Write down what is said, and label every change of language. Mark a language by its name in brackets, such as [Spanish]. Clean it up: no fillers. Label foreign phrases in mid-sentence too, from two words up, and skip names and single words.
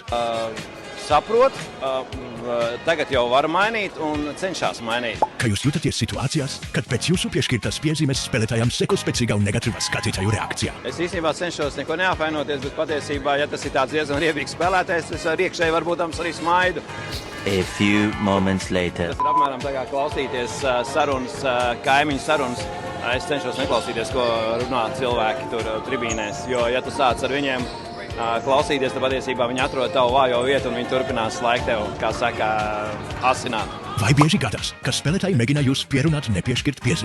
[Latvian] Saprot, tagad jau var mainīt un cenšas mainīt. Kā jūs jūtaties situācijās, kad pēc jūsu piešķirtas piezīmes spēlētājam seko spēcīga un negatīva skatītāju reakcija? Es īstenībā cenšos neko neapvainoties, bet patiesībā, ja tas ir tāds diezgan riebīgs spēlētājs, es ar iekšēji varbūt arī smaidu. [English] A few moments later. [Latvian] Tas ir apmēram tā kā klausīties sarunas, kaimiņu sarunas. Es cenšos neklausīties, ko runā cilvēki tur tribīnēs, jo ja tu sāc ar viņiem klausīties, tad patiesībā viņi atrod tavu vājo vietu un viņi turpinās laiku tev, kā saka, asināt. Vai bieži gadās, ka spēlētāji mēģina jūs pierunāt nepiešķirt piezīmi?